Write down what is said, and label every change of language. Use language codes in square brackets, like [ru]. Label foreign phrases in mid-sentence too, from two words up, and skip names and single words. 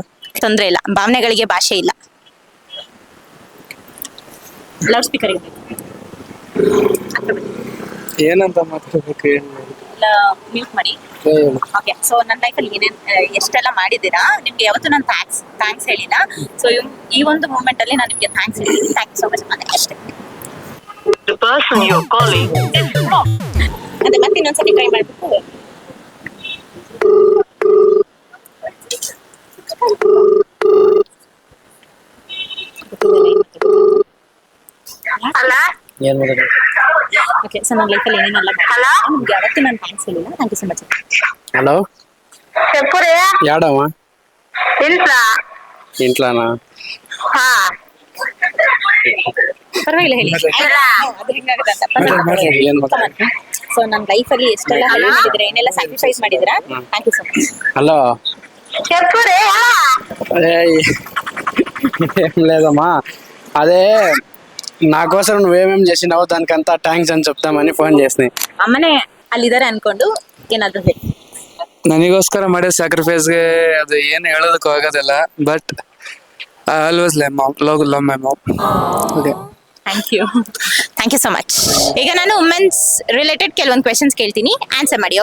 [kn] ತೊಂದ್ರೆ ಇಲ್ಲ, ಭಾವನೆಗಳಿಗೆ ಭಾಷೆ ಇಲ್ಲ. [en] loud speaker [kn] ಏನಂತ ಮಾತಾಡ್ಬೇಕು? ಮ್ಯೂಟ್ ಮಾಡಿ. [en] okay, so [kn] ನನ್ನ ಲೈಫಲ್ಲಿ ಎಷ್ಟೆಲ್ಲ ಮಾಡಿದ್ದೀರಾ, ನಿಮ್ಗೆ ಯಾವತ್ತೂ ನಾನು ಥ್ಯಾಂಕ್ಸ್ ಹೇಳಿಲ್ಲ. ಸೊ ಈ ಒಂದು ಮೂಮೆಂಟ್ ಅಲ್ಲಿ ನಾನು ನಿಮ್ಗೆ ಥ್ಯಾಂಕ್ಸ್ ಹೇಳಿದ್ದೀನಿ. [en] thank you so much [kn] ಅದೇ ಅಷ್ಟೇ. [en] The person you're calling is not. [kn] ಅದೇ ಮತ್ತೆ ಇನ್ನೊಂದ್ಸತಿ ಟ್ರೈ ಮಾಡ್ಬಿಟ್ಟು ಅಲ್ಲ ಓಕೆ. ಸೊ ನನ್ನ ಲೈಫಲ್ಲಿ ಏನೇನೆಲ್ಲ ನಿಮ್ಗೆ ಯಾವತ್ತೂ ನಾನು ಥ್ಯಾಂಕ್ಸ್ ಹೇಳಿಲ್ಲ. [en] thank you so much. [te] హలో చెప్పురే యాడమ్మా? ఇంట్లా ఇంట్లోనా? [kn] ಪರವಾಗಿಲ್ಲ ಹೇಳಿ. ಅದು ಹಿಂಗಾಗುತ್ತೆ ಅಂತ. ಏನ್ ಮಾತಾಡ? ಸೊ ನನ್ನ ಲೈಫಲ್ಲಿ ಎಷ್ಟೆಲ್ಲ ಹೆಲ್ಪ್ ಮಾಡಿದ್ರೆ, ಏನೆಲ್ಲ ಸ್ಯಾಕ್ರಿಫೈಸ್ ಮಾಡಿದಿರಾ, [en] thank you so much. [te] హలో చెప్పురే అదే ఏం లేదమ్మా, అదే నా కోసం నువ్వేమేం చేసినావో దానికంతా థ్యాంక్స్ అని చెప్తామని ఫోన్ చేసినాయి. [kn] ಅಮ್ಮನೇ ಅಲ್ಲಿದ್ದಾರೆ ಅನ್ಕೊಂಡು ಏನಾದ್ರು ಹೇಳಿ. ನನಗೋಸ್ಕರ ಮಾಡೋ ಸ್ಯಾಕ್ರಿಫೈಸ್ಗೆ ಅದು ಏನು ಹೇಳೋದಕ್ಕೂ ಆಗೋದಿಲ್ಲ. [en] but I always love my mom. Okay, thank you so much. [kn] ಈಗ ನಾನು [en] women's related [kn] ಕೆಲವೊಂದು ಕ್ವೆಶನ್ಸ್ ಕೇಳ್ತೀನಿ, ಆನ್ಸರ್ ಮಾಡಿ.